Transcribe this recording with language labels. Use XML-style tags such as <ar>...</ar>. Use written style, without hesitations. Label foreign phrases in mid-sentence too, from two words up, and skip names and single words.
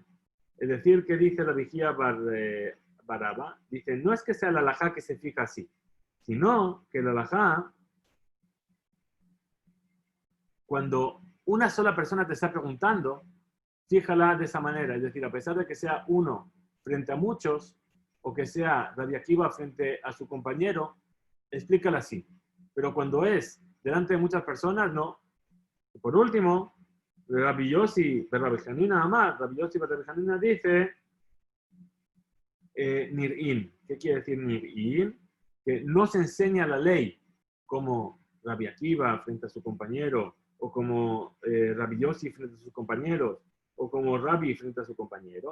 <es>Es decir, que dice Rabbi Hilla bar Abba, dice, no es que sea el alajá que se fija así, sino que el alajá, cuando una sola persona te está preguntando, fíjala de esa manera. Es decir, a pesar de que sea uno frente a muchos, o que sea Rabbi Akiva frente a su compañero, explícala así. Pero cuando es delante de muchas personas, no. Y por último, Rabbi Yossi, Rabbi Hanina Amar, Rabbi Yossi, Rabbi Hanina dice, Nir'in. ¿Qué quiere decir Nir'in? Que no se enseña la ley como Rabbi Akiva frente a su compañero, o como Rabbi Yossi frente a sus compañeros, o como Rabbi frente a su compañero.</es>